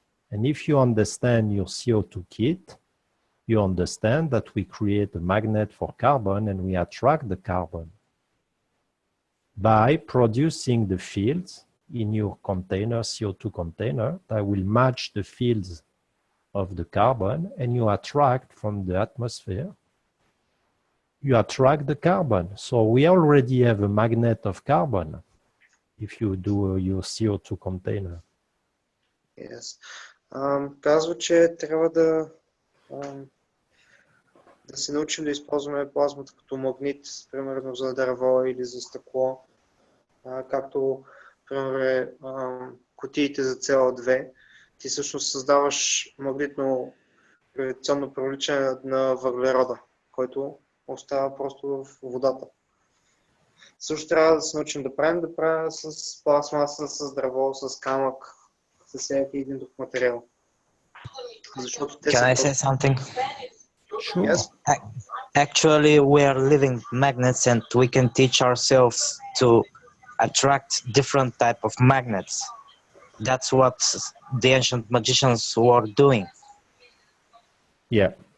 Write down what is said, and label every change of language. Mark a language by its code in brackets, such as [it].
[en] And if you understand your CO2 kit, you understand that we create a magnet for carbon and we attract the carbon by producing the fields in your container, CO2 container, that will match the fields of the carbon, and you attract from the atmosphere. You attract the carbon. So we already have a magnet of carbon if you do your CO2 container. Yes. [bg] Казва, че трябва да се научим да използваме плазмата като магнит, примерно за дърво или за стъкло, както примерно кутиите за CO2. Ти всъщност създаваш магнитно гравитационно привличане на въглерода, който остава просто в водата. Също трябва да се научим да правим с пластмаса, с дърво, с камък, с всеки един друг материал. Защото те [en] Can [bg] са [en] I say something? Sure. Yes. Actually, we are living magnets, and we can teach ourselves to attract different type of magnets. That's what the ancient magicians were doing. Yeah.